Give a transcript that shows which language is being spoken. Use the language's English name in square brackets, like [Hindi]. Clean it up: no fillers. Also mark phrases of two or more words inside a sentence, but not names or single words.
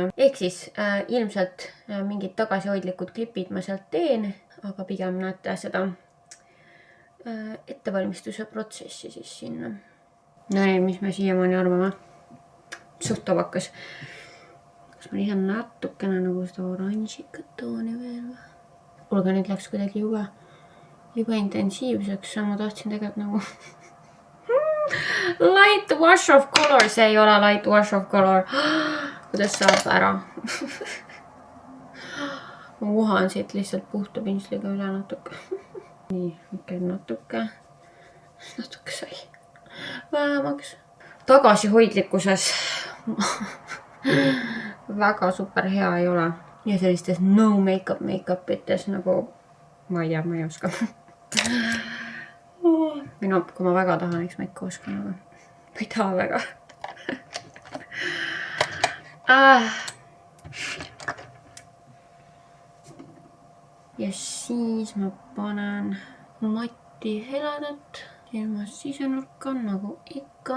[Estonian] Ehk siis ilmselt mingid tagasihoidlikud klipid ma sealt teen, aga pigem näete seda ettevalmistuse protsessi siis sinna. No nii, mis me siiamaani arvame? Suht tobakas. Kas ma lisan natukene nagu seda oranžikat tooni veel või? Kuulge, nüüd läks kuidagi juba intensiivseks, ma tahtsin tegelikult nagu [English] light wash of color, [Estonian] see ei ole [English] light wash of color. [Estonian] Kuidas saab ära? Ma uhan siit lihtsalt puhta pintsliga üle natuke. Nii, okei, natuke sai vähemaks. Tagasihoidlikkuses väga super hea ei ole. Ja sellistes [English] no make-up [Estonian] ites nagu, ma ei oska. Minu, kui ma väga tahan, eks ma ikka oskan, aga ma ei taha väga. Ja siis ma panen matti heledat ilma sisenurka nagu ikka.